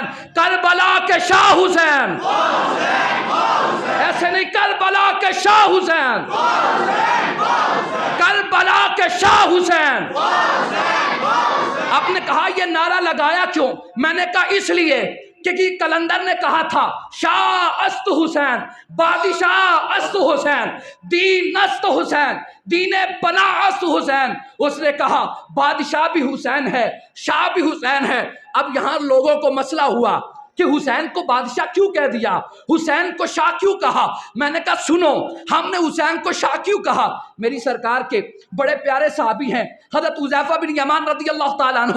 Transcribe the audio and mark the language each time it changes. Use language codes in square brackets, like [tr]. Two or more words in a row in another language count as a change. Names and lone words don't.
[ur] کربلا کے شاہ حسین، ایسے نہیں، کربلا کے شاہ حسین، کربلا کے شاہ حسین. آپ نے کہا یہ نعرہ لگایا کیوں؟ میں نے کہا اس لیے کہ کلندر نے کہا تھا [fa] شاہ است حسین، بادشاہ است حسین، دین است حسین، دین پناہ است حسین. [ur] اس نے کہا بادشاہ بھی حسین ہے، شاہ بھی حسین ہے. اب یہاں لوگوں کو مسئلہ ہوا کہ حسین کو بادشاہ کیوں کہہ دیا، حسین کو شاہ کیوں کہا؟ میں نے کہا سنو، ہم نے حسین کو شاہ کیوں کہا؟ میری سرکار کے بڑے پیارے صحابی ہیں حضرت حذیفہ بن یمان [ar] رضی اللہ تعالیٰ عنہ.